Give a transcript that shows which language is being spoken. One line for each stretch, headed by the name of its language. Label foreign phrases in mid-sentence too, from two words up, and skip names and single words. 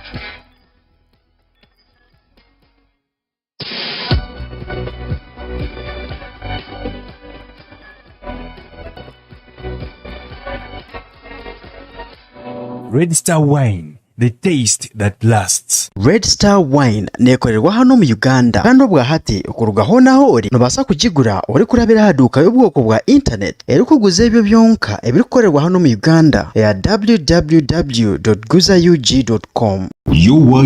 English: Red Star Wine, the taste that lasts.
Nyankole: Red Star Wine nekorerwa hano mu Uganda kandi obwa hati okurugaho naho ori nobasa kugigura ori kurabira haduka y'ubwoko bwa internet eri kuguza ebyo byonka ebirikorerwa hano mu Uganda ya www.guzaug.com.
English: You're watching